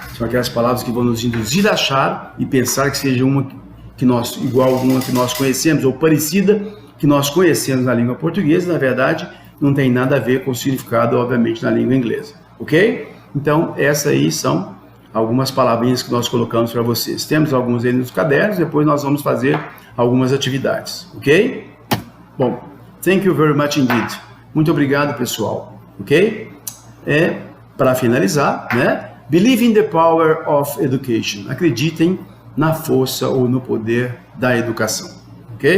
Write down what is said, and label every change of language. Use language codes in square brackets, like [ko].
[pt] São aquelas palavras que vão nos induzir a achar e pensar que seja uma que nós, igual alguma que nós conhecemos ou parecida que nós conhecemos na língua portuguesa, na verdade, não tem nada a ver com o significado, obviamente, na língua inglesa, ok? Então, essas aí são algumas palavrinhas que nós colocamos para vocês. Temos alguns aí nos cadernos, depois nós vamos fazer algumas atividades, ok? Bom, [en] thank you very much indeed. [pt] Muito obrigado, pessoal, ok? Para finalizar, né? [en] Believe in the power of education. [pt] Acreditem na força ou no poder da educação, ok?